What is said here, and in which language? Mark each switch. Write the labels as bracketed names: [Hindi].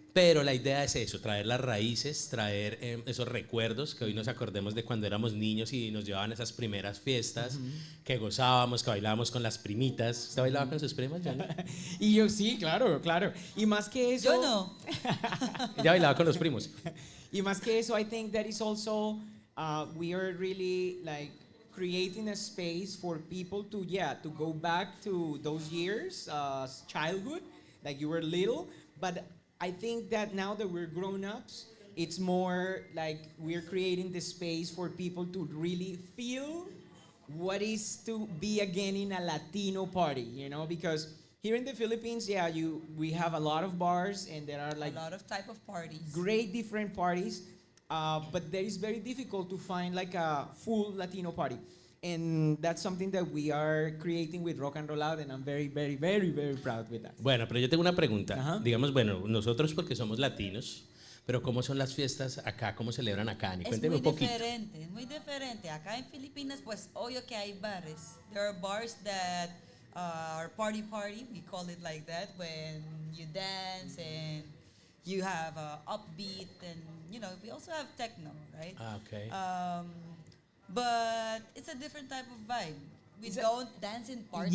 [Spanish] Pero la idea es eso, traer las raíces, traer esos recuerdos, que hoy nos acordemos de cuando éramos niños y nos llevaban a esas primeras fiestas, que gozábamos, que bailábamos con las primitas. ¿Usted bailaba con sus primas, Johnny? Y yo sí, claro, claro. Y más que eso, Yo no. Ella bailaba con los primos. y más que eso, [English] I think that is also we are really like creating a space for people to to go back to those years, childhood, like you were little. But I think that now that we're grown ups, it's more like we're creating the space for people to really feel what is to be again in a Latino party, you know, because here in the Philippines, we have a lot of bars and there are like A lot of type of parties. great different parties, but there is very difficult to find like a full Latino party. And that's something that we are creating with Rock and Roll Out, and I'm very, very, very, very proud with that. [Spanish] Bueno, pero yo tengo una pregunta. Ajá. Digamos, bueno, nosotros porque somos latinos, pero ¿cómo son las fiestas acá? ¿Cómo celebran acá, Ani? Es Cuénteme un poquito. diferente, es muy diferente. Acá en Filipinas, pues, obvio que hay bares. [English] There are bars that are party, we call it like that, when you dance and you have upbeat and, you know, we also have techno, right? Ah, okay. But it's a different type of vibe. We don't dance in partners.